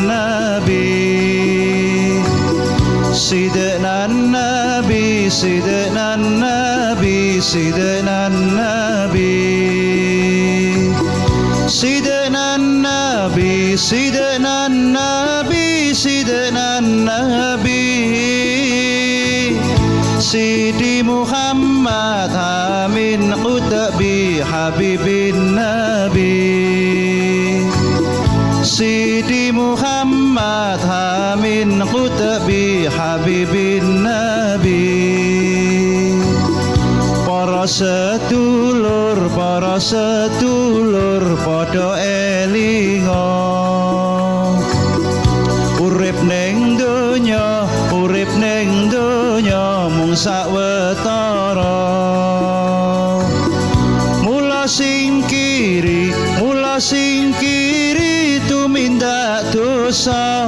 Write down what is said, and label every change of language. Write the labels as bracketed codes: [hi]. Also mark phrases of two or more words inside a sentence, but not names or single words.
[ar] النبي سيدنا النبي سيدنا النبي سيدنا النبي سيدنا النبي سيدنا النبي سيدنا النبي سيدي محمد آمين قطبي حبيب النبي سيدي محمد آمين قطبي حبيب النبي [jv] para sedulur padha elinga urip ning donya mung sawetara mula singkiri tumindak dosa